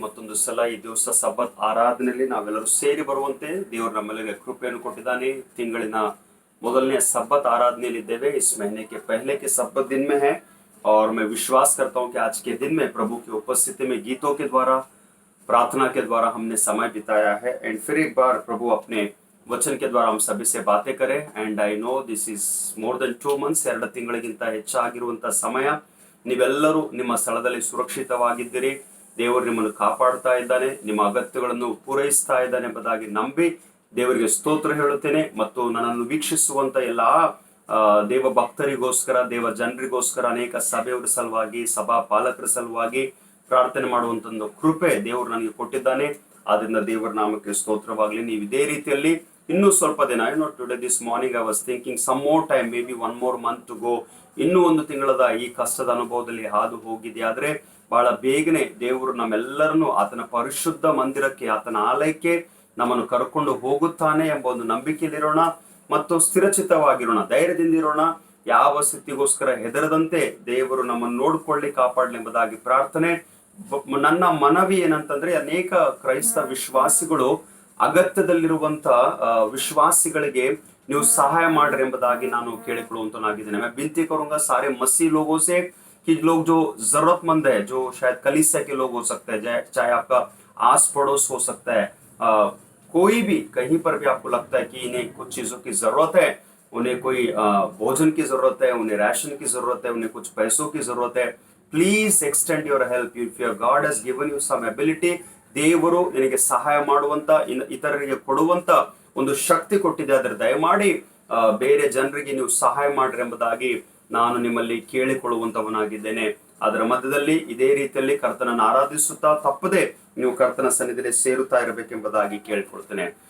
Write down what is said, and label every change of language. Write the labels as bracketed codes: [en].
[kn] ಮತ್ತೊಂದು ಸಲ ಈ ದಿವಸ ಸಬ್ಬತ್ ಆರಾಧನೆಯಲ್ಲಿ ನಾವೆಲ್ಲರೂ ಸೇರಿ ಬರುವಂತೆ ದೇವರು ನಮ್ಮೆಲ್ಲರಿಗೆ ಕೃಪೆಯನ್ನು ಕೊಟ್ಟಿದ್ದಾನೆ. ತಿಂಗಳಿನ ಮೊದಲನೇ सब्बत आराधनेಯಲ್ಲಿ ಇದ್ದೇವೆ. [hi] इस महीने के पहले के सब्बत दिन में है और मैं विश्वास करता हूं कि आज के दिन में प्रभु की उपस्थिति में गीतों के द्वारा, प्रार्थना के द्वारा हमने समय बिताया है एंड फिर एक बार प्रभु अपने वचन के द्वारा हम सभी से बातें करें. [en] and I know this is more than 2 months, [kn] 2 ತಿಂಗಳಿಗಿಂತ ಹೆಚ್ಚಾಗಿರುವಂತಹ ಸಮಯ. ನೀವೆಲ್ಲರೂ ನಿಮ್ಮ ಸ್ಥಳದಲ್ಲಿ ಸುರಕ್ಷಿತವಾಗಿದ್ದೀರಿ. ದೇವರು ನಿಮ್ಮನ್ನು ಕಾಪಾಡ್ತಾ ಇದ್ದಾನೆ, ನಿಮ್ಮ ಅಗತ್ಯಗಳನ್ನು ಪೂರೈಸ್ತಾ ಇದ್ದಾನೆ ಎಂಬುದಾಗಿ ನಂಬಿ ದೇವರಿಗೆ ಸ್ತೋತ್ರ ಹೇಳುತ್ತೇನೆ. ಮತ್ತು ನನ್ನನ್ನು ವೀಕ್ಷಿಸುವಂತ ಎಲ್ಲಾ ದೇವ ಭಕ್ತರಿಗೋಸ್ಕರ, ದೇವ ಜನರಿಗೋಸ್ಕರ, ಅನೇಕ ಸಭೆಯವರ ಸಲುವಾಗಿ, ಸಭಾ ಪಾಲಕರ ಸಲುವಾಗಿ ಪ್ರಾರ್ಥನೆ ಮಾಡುವಂತ ಒಂದು ಕೃಪೆ ದೇವರು ನನಗೆ ಕೊಟ್ಟಿದ್ದಾನೆ. ಆದ್ರಿಂದ ದೇವರ ನಾಮಕ್ಕೆ ಸ್ತೋತ್ರವಾಗಲಿ. ನೀವು ಇದೇ ರೀತಿಯಲ್ಲಿ ಇನ್ನೂ ಸ್ವಲ್ಪ ದಿನ, [en] Today this morning I was thinking some more time, maybe 1 more month to go. [kn] ಇನ್ನೂ ಒಂದು ತಿಂಗಳದ ಈ ಕಷ್ಟದ ಅನುಭವದಲ್ಲಿ ಹಾದು ಹೋಗಿದೆ. ಆದ್ರೆ ಬಹಳ ಬೇಗನೆ ದೇವರು ನಮ್ಮೆಲ್ಲರನ್ನು ಆತನ ಪರಿಶುದ್ಧ ಮಂದಿರಕ್ಕೆ, ಆತನ ಆಲಯಕ್ಕೆ ನಮ್ಮನ್ನು ಕರ್ಕೊಂಡು ಹೋಗುತ್ತಾನೆ ಎಂಬ ಒಂದು ನಂಬಿಕೆಯಲ್ಲಿರೋಣ ಮತ್ತು ಸ್ಥಿರಚಿತವಾಗಿರೋಣ, ಧೈರ್ಯದಿಂದಿರೋಣ. ಯಾವ ಸ್ಥಿತಿಗೋಸ್ಕರ ಹೆದರದಂತೆ ದೇವರು ನಮ್ಮನ್ನು ನೋಡಿಕೊಳ್ಳಿ, ಕಾಪಾಡಲಿ ಎಂಬುದಾಗಿ ಪ್ರಾರ್ಥನೆ. ನನ್ನ ಮನವಿ ಏನಂತಂದ್ರೆ, ಅನೇಕ ಕ್ರೈಸ್ತ ವಿಶ್ವಾಸಿಗಳು ಅಗತ್ಯದಲ್ಲಿರುವಂತ ವಿಶ್ವಾಸಿಗಳಿಗೆ ನೀವು ಸಹಾಯ ಮಾಡ್ರಿ ಎಂಬುದಾಗಿ ನಾನು ಕೇಳಿಕೊಳ್ಳುವಂತನಾಗಿದ್ದೇನೆ. [hi] मैं विनती करूंगा सारे मसीह लोगों से कि लोग जो जरूरतमंद है, जो शायद कलीसिया के लोग हो सकते हैं, चाहे आपका आस पड़ोस हो सकता है, कोई भी कहीं पर भी आपको लगता है कि इन्हें कुछ चीजों की जरूरत है, उन्हें कोई भोजन की जरूरत है, उन्हें राशन की जरूरत है, उन्हें कुछ पैसों की जरूरत है, [en] Please extend your help. If your god has given you some ability, [kn] ದೇವರು ನಿನಗೆ ಸಹಾಯ ಮಾಡುವಂತ, ಇತರರಿಗೆ ಕೊಡುವಂತ ಒಂದು ಶಕ್ತಿ ಕೊಟ್ಟಿದೆ. ಅದರ ದಯಮಾಡಿ ಬೇರೆ ಜನರಿಗೆ ನೀವು ಸಹಾಯ ಮಾಡ್ರಿ ಎಂಬುದಾಗಿ ನಾನು ನಿಮ್ಮಲ್ಲಿ ಕೇಳಿಕೊಳ್ಳುವಂತವನಾಗಿದ್ದೇನೆ. ಅದರ ಮಧ್ಯದಲ್ಲಿ ಇದೇ ರೀತಿಯಲ್ಲಿ ಕರ್ತನನ್ನು ಆರಾಧಿಸುತ್ತಾ ತಪ್ಪದೆ ನೀವು ಕರ್ತನ ಸನ್ನಿಧಿಯಲ್ಲಿ ಸೇರುತ್ತಾ ಇರಬೇಕೆಂಬುದಾಗಿ ಕೇಳಿಕೊಳ್ತೇನೆ.